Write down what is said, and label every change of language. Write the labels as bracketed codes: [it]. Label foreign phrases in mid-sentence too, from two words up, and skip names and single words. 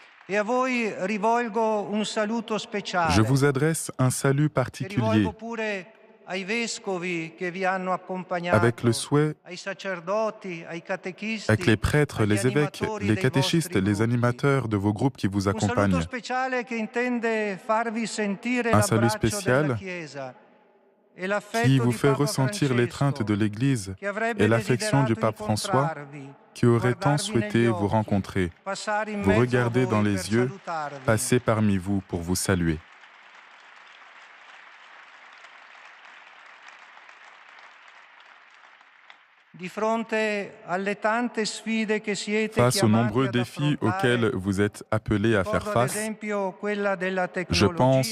[it] E a voi rivolgo un saluto speciale. [fr] Je vous adresse un salut [it] E [fr] particulier [it] rivolgo pure ai vescovi che vi hanno accompagnato, [fr] avec le souhait, [it] ai sacerdoti, ai catechisti, [fr] avec les prêtres, [it] agli [fr] les évêques, [it] animatori [fr] les [it] dei [fr] catéchistes, [it] vostri [fr] les [it] gruppi. [fr] animateurs de vos groupes qui vous [it] Un saluto [fr] accompagnent. [it] speciale che intende farvi sentire [fr] Un salut [it] l'abbraccio [fr] spécial [it] della Chiesa e [fr] qui [it] l'affetto [fr] vous [it] di [fr] fait [it] Papa [fr] ressentir l'étreinte [it] Francesco, [fr] de l'Église [it] che avrebbe [fr] et l'affection du [it] desiderato [fr] pape François, [it] incontrarvi, [fr] qui aurait tant [it] guardarvi negli [fr] souhaité vous [it] occhi, [fr] rencontrer, [it] passare in [fr] vous [it] mezzo a [fr] regarder dans [it] voi per [fr] les yeux, [it] salutarvi. [fr] passer parmi vous pour vous saluer. [it] Di fronte alle tante sfide che siete [fr] Face aux [it] chiamati [fr] nombreux [it] ad [fr] défis [it] affrontare, [fr] auxquels vous êtes appelés à faire [it] ricordo ad [fr] face, [it] esempio quella della [fr] je pense